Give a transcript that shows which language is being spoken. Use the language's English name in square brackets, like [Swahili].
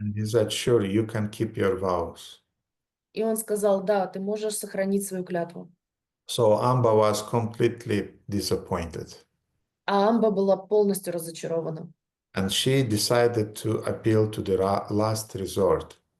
[English] And he said, sure, you can keep your vows. [Russian] И он сказал: да, ты можешь сохранить свою клятву. [English] So Amba was completely disappointed. [Russian] А Амба была полностью разочарована. [English] And she decided to appeal to the last resort.